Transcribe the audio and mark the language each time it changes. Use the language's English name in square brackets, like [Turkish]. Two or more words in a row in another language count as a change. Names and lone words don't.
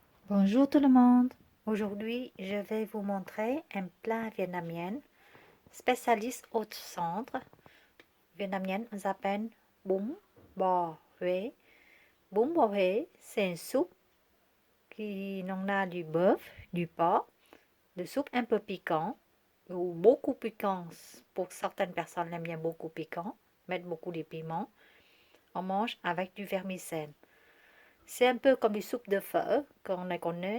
[French] Bonjour tout le monde. Aujourd'hui, je vais vous montrer un plat vietnamien spécialiste au centre. Vietnamien, on s'appelle bún bò Huế. Bún bò Huế, c'est une soupe qui en a du bœuf, du porc, de soupe un peu piquant ou beaucoup piquant. Pour certaines personnes, aiment bien beaucoup piquant, mettre beaucoup de piment. On mange avec du vermicelle. C'est un peu comme une soupe de pho qu'on connaît.